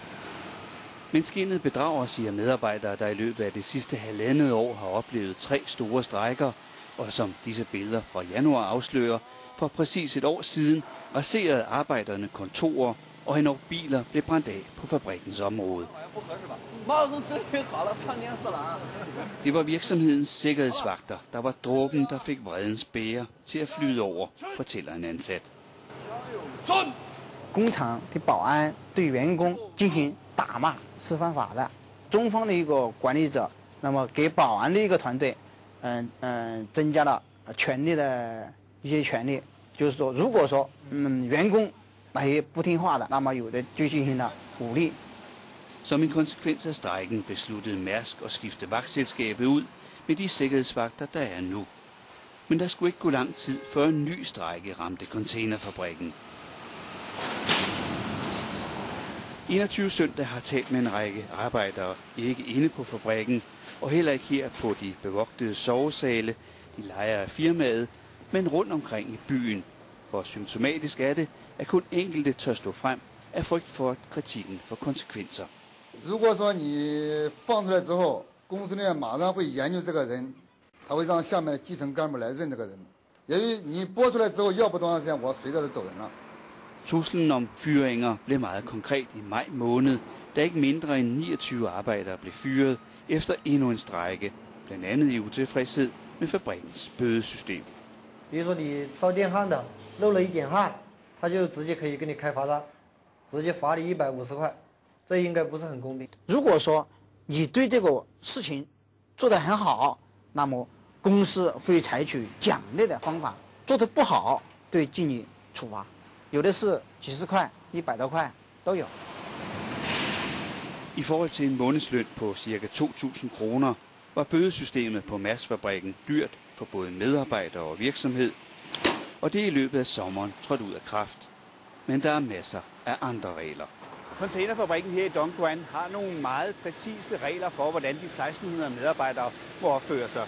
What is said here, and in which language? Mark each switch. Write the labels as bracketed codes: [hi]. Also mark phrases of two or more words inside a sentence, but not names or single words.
[da] Men skinnet bedrager, siger medarbejdere, der i løbet af det sidste halvandet år har oplevet 3 store strejker, og som disse billeder fra januar afslører, for præcis et år siden raserede arbejderne kontorer, og endnu biler blev brændt af på fabrikkens område. Det var virksomhedens sikkerhedsvagter, der var dråben, der fik vredens bæger til at flyde over, fortæller en ansat. [zh] 工厂的保安对员工进行打骂是犯法的。中方的一个管理者，那么给保安的一个团队，增加了权力的一些权利，就是说，如果说员工那些不听话的，那么有的就进行了武力。 [da] Som en konsekvens af strejken besluttede Mærsk at skifte vagtselskabet ud med de sikkerhedsvagter, der er nu. Men der skulle ikke gå lang tid, før en ny strejke ramte containerfabrikken. 21 søndag har talt med en række arbejdere, ikke inde på fabrikken, og heller ikke her på de bevogtede sovesale, de lejer af firmaet, men rundt omkring i byen. For symptomatisk er det, at kun enkelte tør stå frem af frygt for kritikken for konsekvenser. [zh] 如果说你放出来之后，公司呢马上会研究这个人，他会让下面的基层干部来认这个人。由于你播出来之后，要不多长时间，我随着就走人了。 [da] Truslen om fyringer blev meget konkret i maj måned, da ikke mindre end 29 arbejdere blev fyret efter endnu en strejke, blandt andet i utilfredshed med fabrikkens bødesystem. [zh] 比如说你烧电焊的漏了一点焊，他就直接可以给你开罚单，直接罚你150块。这应该不是很公平。如果说你对这个事情做得很好，那么公司会采取奖励的方法；做得不好，对进行处罚。有的是几十块、100多块都有。 [da] I forhold til en månedsløn på ca. 2.000 kroner var bødesystemet på Mærsk-fabrikken dyrt for både medarbejdere og virksomhed, og det er i løbet af sommeren trådt ud af kraft. Men der er masser af andre regler. Containerfabrikken her i Dongguan har nogle meget præcise regler for, hvordan de 1600 medarbejdere må opføre sig.